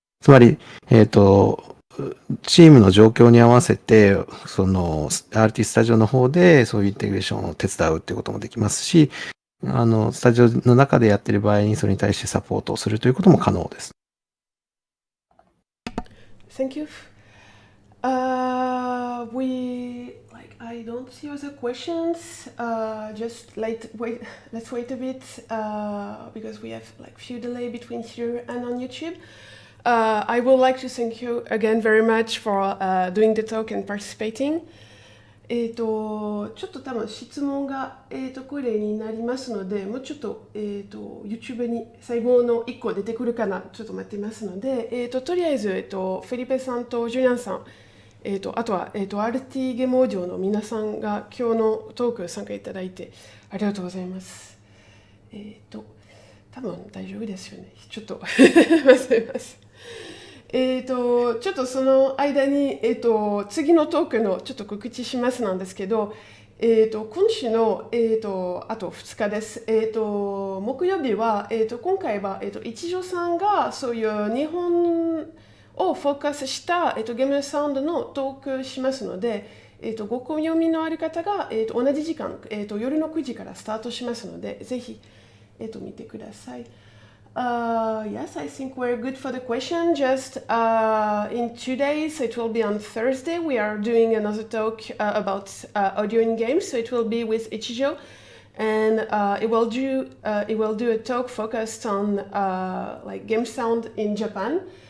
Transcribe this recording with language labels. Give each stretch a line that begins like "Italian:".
Japanese: つまり、チームの状況に合わせて、その RT スタジオの方でそういうインテグレーションを手伝うっていうこともできますし、スタジオの中でやっている場合にそれに対してサポートをするということも可能です。
English: Thank you. I don't see other questions. Just let's wait a bit because we have like few delay between here and on YouTube. I would like to thank you again very much for doing the talk and participating.
Japanese: ちょっと多分質問が、これになりますので、もうちょっと、YouTube に最後の1個出てくるかな、ちょっと待ってますので、とりあえず、フェリペさんとジュリアンさん、あとは、RT ゲームオーディオの皆さんが今日のトーク参加いただいてありがとうございます。多分大丈夫ですよね。ちょっと忘れます。ちょっとその間に、次のトークのちょっと告知しますなんですけど、今週の、あと2日です。木曜日は、今回は、一条さんがそういう日本をフォーカスした、ゲームサウンドのトークしますので、ご興味のある方が、同じ時間、夜の9時からスタートしますので、ぜひ、見てください。
English: Yes, I think we're good for the question. Just in 2 days, it will be on Thursday. We are doing another talk about audio in games. So it will be with Ichijo, and it will do a talk focused on like game sound in Japan.